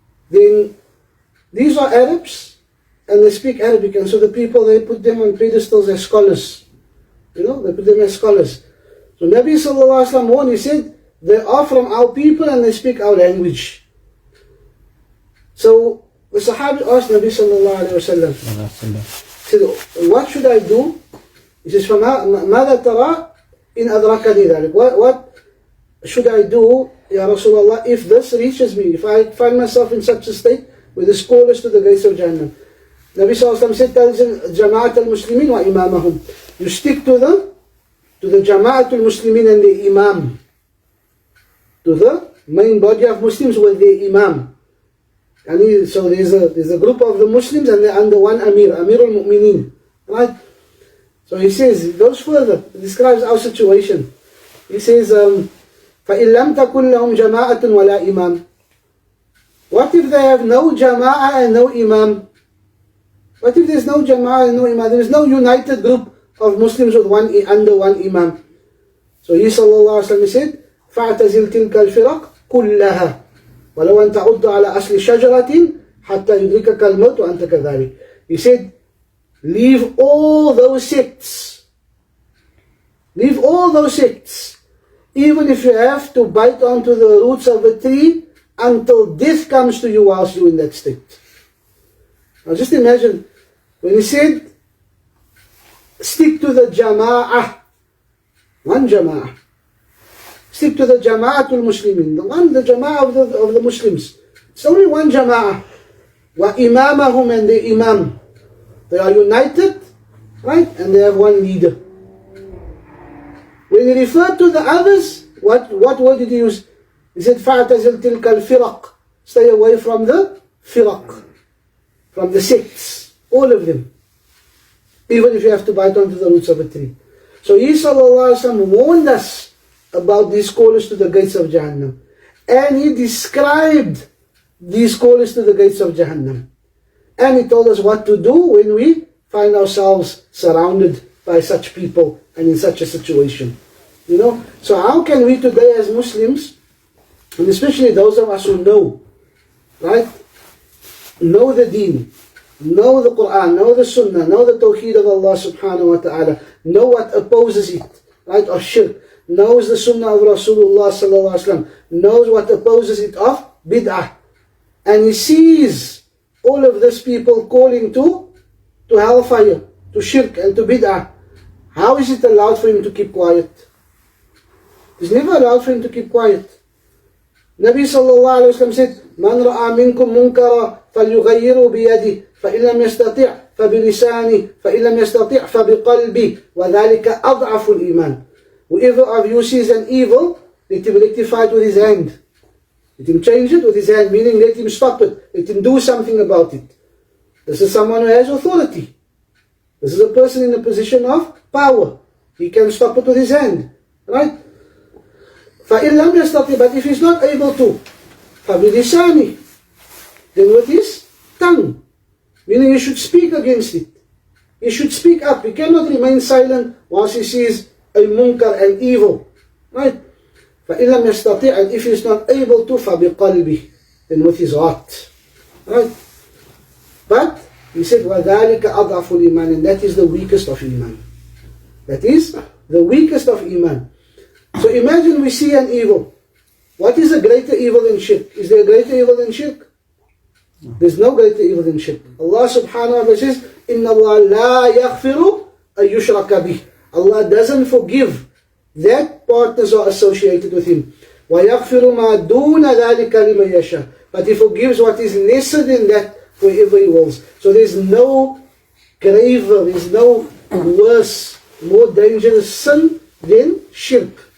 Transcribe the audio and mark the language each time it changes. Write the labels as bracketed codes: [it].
[en] Then these are Arabs and they speak Arabic, and so the people, they put them on pedestals as scholars. They put them as scholars. So Nabi Sallallahu Alaihi Wasallam warned, he said, they are from our people and they speak our language. So the Sahabi asked Nabi Sallallahu Alaihi Wasallam, said, what should I do? He says, [ar] ماذا ترى إن أدركني ذلك? [en] What should I do, Ya Rasulullah, if this reaches me, if I find myself in such a state where the call is to the gates of Jahannam? Nabi Sallallahu Alaihi Wasallam said, tell [ar] Jama'at al-Muslimin wa imamahum. [en] You stick to the Jama'at al-Muslimin and the Imam. To the main body of Muslims with the Imam. And so there's a group of the Muslims and they're under one Amir al-Mu'mineen. Right? So he says, he goes further, he describes our situation. He says, [ar] فَإِن لَمْ تَكُنْ لَهُمْ جَمَاعَةٌ وَلَا إِمَامٌ. [en] What if they have no Jama'ah and no Imam? What if there's no Jama'ah and no Imam? There is no united group of Muslims with under one Imam. So he Sallallahu Alaihi Wasallam said, [ar] فَاعْتَزِلْ تِلْكَ الْفِرَقْ كُلَّهَا وَلَوْ أَنْ تَعُدَّ عَلَى أَصْلِ شَجَرَةٍ حَتَّى يُدْرِكَكَ الْمَوْتُ وَأَنْتَ كَذَلِكَ. [en] He said, leave all those sects. Leave all those sects. Even if you have to bite onto the roots of a tree until death comes to you whilst you're in that state. Now just imagine, when he said, stick to the Jama'ah, one Jama'ah. Stick to the Jama'atul Muslimin, the Jama'ah of the Muslims. It's only one Jama'ah. Wa imamahum, and the Imam. They are united, right? And they have one leader. When he referred to the others, what word did he use? He said, [ar] فَاعْتَزِلْ تِلْكَ الْفِرَقْ. [en] Stay away from the firaq, from the sects, all of them. Even if you have to bite onto the roots of a tree. So he Sallallahu Alaihi Wasallam warned us about these callers to the gates of Jahannam. And he described these callers to the gates of Jahannam. And he told us what to do when we find ourselves surrounded by such people and in such a situation. So how can we today as Muslims, and especially those of us who know, right? Know the deen, know the Quran, know the Sunnah, know the Tawheed of Allah subhanahu wa ta'ala, know what opposes it, right, of shirk, knows the Sunnah of Rasulullah sallallahu alaihi wasallam, knows what opposes it of bid'ah, and he sees all of these people calling to hellfire, to shirk and to bid'ah. How is it allowed for him to keep quiet? It's never allowed for him to keep quiet. Nabi sallallahu alayhi wa sallam said, [ar] مَنْ رَأَى مِنْكُمْ مُنْكَرًا فَلْيُغَيِّرُوا بِيَدِهِ فَإِنْ لَمْ يَسْتَطِعْ فَبِلِسَانِهِ فَإِنْ لَمْ يَسْتَطِعْ فَبِقَلْبِهِ وَذَلِكَ أَضْعَفُ الْإِيمَانِ. [en] Whoever of you sees an evil, let him rectify it with his hand. Let him change it with his hand, meaning let him stop it. Let him do something about it. This is someone who has authority. This is a person in a position of power. He can stop it with his hand. Right? [ar] فَإِنْ لَمْ يَسْتَطِعْ. [en] But if he's not able to, [ar] فَبِلِسَانِهِ. [en] Then with his tongue. Meaning he should speak against it. He should speak up. He cannot remain silent whilst he sees a munkar and evil. Right? [ar] فَإِنْ لَمْ يَسْتَطِعْ. [en] And if he's not able to, [ar] فَبِقَلْبِهِ. [en] Then with his heart. Right? But he said, [ar] وَذَلِكَ أَضْعَفُ الْإِيمَانِ. [en] And that is the weakest of Iman. That is the weakest of Iman. So imagine we see an evil. What is a greater evil than shirk? Is there a greater evil than shirk? No. There's no greater evil than shirk. Allah subhanahu wa ta'ala says, [ar] إِنَّ اللَّهَ لَا يَغْفِرُ أَن يُشْرَكَ بِهِ. [en] Allah doesn't forgive that partners are associated with Him. [ar] وَيَغْفِرُ مَا دُونَ ذَلِكَ لِمَن يَشَاءُ. [en] But He forgives what is lesser than that wherever He wills. So there's no graver, there's no worse, more dangerous sin than shirk.